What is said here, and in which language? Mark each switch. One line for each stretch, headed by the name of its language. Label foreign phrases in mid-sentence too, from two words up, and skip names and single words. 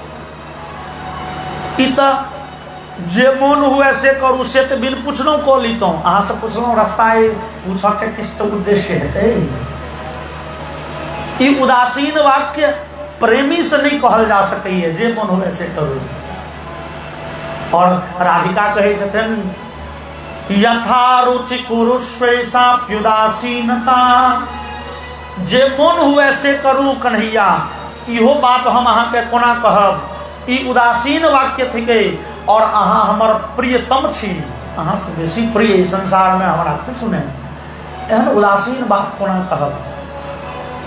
Maithili: ई तऽ जे मन हुए से करू, से तो बिन पूछलहुँ कऽ लीतहुँ, अहाँ से पूछलहुँ रास्ता पूछऽ के किछु तऽ उद्देश्य हेतै। ई उदासीन वाक्य प्रेमी से नहीं कहल जा सकैए, जे मन हुए से करू। और राधिका कहे छथिन
Sanskrit: यथा रुचि कुरुष्वेषाप्युदासीनता,
Maithili: जे मोन हुए से करू कन्हैया, इहो बात हम अहाँ के कोना कहब, ई उदासीन वाक्य थिके और अहाँ हमर प्रियतम छी, अहाँ से बेसी प्रिय संसार में हमरा किछु नहीं, एहन उदासीन बात कोना कहब।